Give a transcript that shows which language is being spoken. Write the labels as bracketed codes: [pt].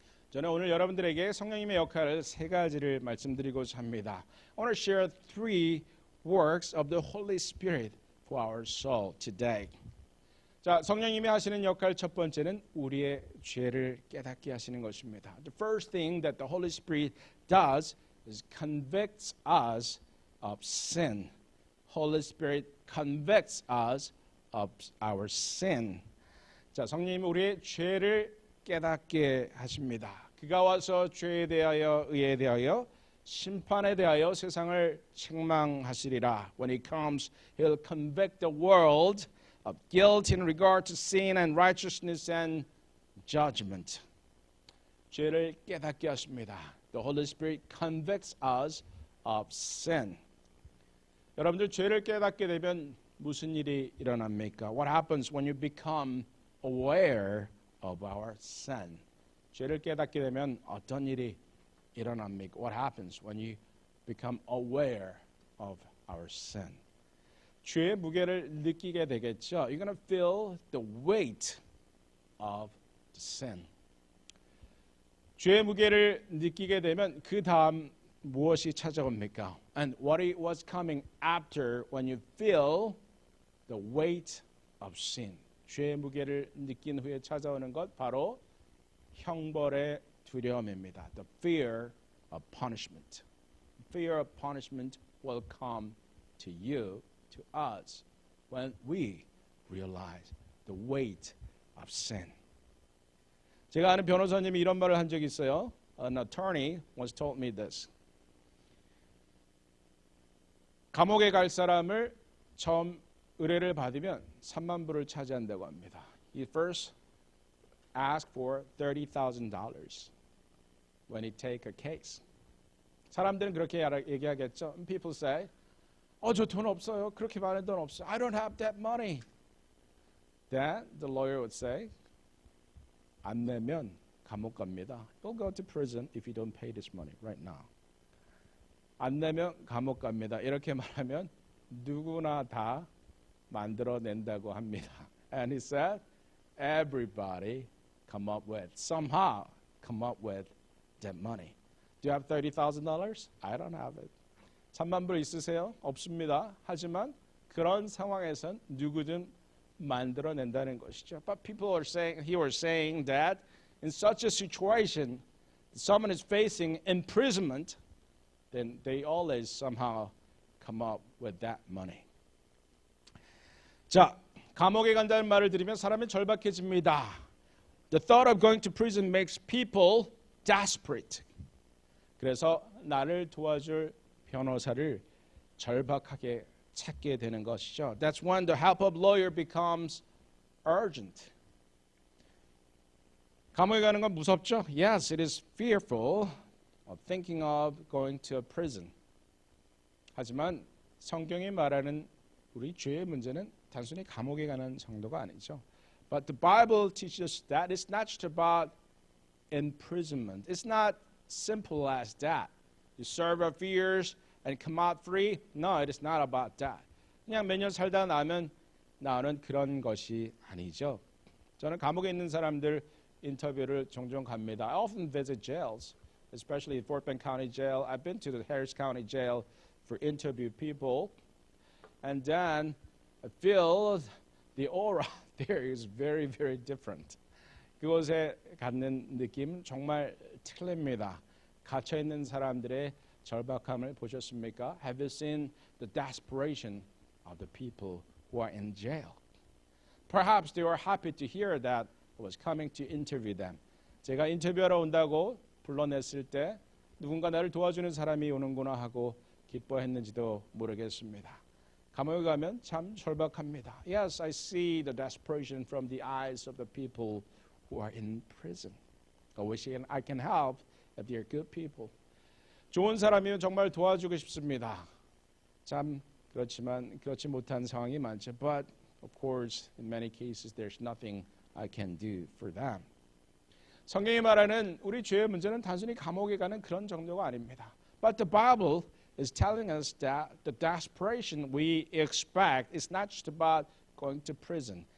[ko] 저는 오늘 여러분들에게 성령님의 역할을 세 가지를 말씀드리고자 합니다. [en] I want to share 3 works of the Holy Spirit for our soul today. [ko] 자, 성령님이 하시는 역할 첫 번째는 우리의 죄를 깨닫게 하시는 것입니다. [en] The first thing that the Holy Spirit does is convicts us of sin. Holy Spirit convicts us of our sin. [ko] 자, 성령님이 우리의 죄를 깨닫게 하십니다. 그가 와서 죄에 대하여, 의에 대하여, 심판에 대하여 세상을 책망하시리라. [en] When he comes, he'll convict the world of guilt in regard to sin and righteousness and judgment. [ko] 죄를 깨닫게 하십니다. [en] The Holy Spirit convicts us of sin. [ko] 여러분들 죄를 깨닫게 되면 무슨 일이 일어납니까? [en] What happens when you become aware of our sin? [ko] 죄를 깨닫게 되면 어떤 일이 일어납니까? [en] What happens when you become aware of our sin? [ko] 죄의 무게를 느끼게 되겠죠. [en] You're going to feel the weight of the sin. [ko] 죄의 무게를 느끼게 되면 그 다음 무엇이 찾아옵니까? [en] And what was coming after when you feel the weight of sin? [ko] 죄의 무게를 느낀 후에 찾아오는 것 바로 형벌의 두려움입니다. [en] The fear of punishment. Fear of punishment will come to you, to us, when we realize the weight of sin. [ko] 제가 아는 변호사님이 이런 말을 한 적이 있어요. [en] An attorney once told me this. [ko] 감옥에 갈 사람을 처음 의뢰를 받으면 3만 불을 차지한다고 합니다. [en] He first asked for $30,000 when he take a case. [ko] 사람들은 그렇게 얘기하겠죠. [en] People say, [ko] 저 돈 없어요. 그렇게 많은 돈 없어요. [en] I don't have that money. Then the lawyer would say, [ko] 안 내면 감옥 갑니다. [en] You'll go to prison if you don't pay this money right now. [ko] 안 내면 감옥 갑니다. 이렇게 말하면 누구나 다 만들어낸다고 합니다. [en] And he said, everybody somehow come up with that money. Do you have $30,000? I don't have it. [ko] 3만 불 있으세요? 없습니다. 하지만 그런 상황에선 누구든 만들어낸다는 것이죠. [en] But he was saying that in such a situation, someone is facing imprisonment, then they always somehow come up with that money. [ko] 자, 감옥에 간다는 말을 들으면 사람이 절박해집니다. [en] The thought of going to prison makes people desperate. [ko] 그래서 나를 도와줄 변호사를 절박하게 찾게 되는 것이죠. [en] That's when the help of lawyer becomes urgent. [ko] 감옥에 가는 건 무섭죠? [en] Yes, it is fearful of thinking of going to a prison. [ko] 하지만 성경이 말하는 우리 죄의 문제는 단순히 감옥에 가는 정도가 아니죠. [en] But the Bible teaches us that it's not just about imprisonment. It's not simple as that. You serve a few years and come out free. No, it is not about that. [ko] 그냥 몇 년 살다 나면 나오는 그런 것이 아니죠. 저는 감옥에 있는 사람들 인터뷰를 종종 갑니다. [en] I often visit jails, especially Fort Bend County Jail. I've been to the Harris County Jail for interview people. And then I feel the aura there is very, very different. [ko] 그곳에 갖는 느낌 정말 틀립니다. 갇혀있는 사람들의 절박함을 보셨습니까? [en] Have you seen the desperation of the people who are in jail? Perhaps they were happy to hear that I was coming to interview them. [ko] 제가 인터뷰하러 온다고 불러냈을 때 누군가 나를 도와주는 사람이 오는구나 하고 기뻐했는지도 모르겠습니다. 감옥에 가면 참 절박합니다. [en] Yes, I see the desperation from the eyes of the people who are in prison. I wish I can help if they're good people. [ko] 좋은 사람이면 정말 도와주고 싶습니다. 참 그렇지만 그렇지 못한 상황이 많죠. [en] But of course, in many cases, there's nothing I can do for them. [ko] 성경이 말하는 우리 죄의 문제는 단순히 감옥에 가는 그런 정도가 아닙니다. [en] But the Bible is telling us that the desperation we expect is not just about going to prison.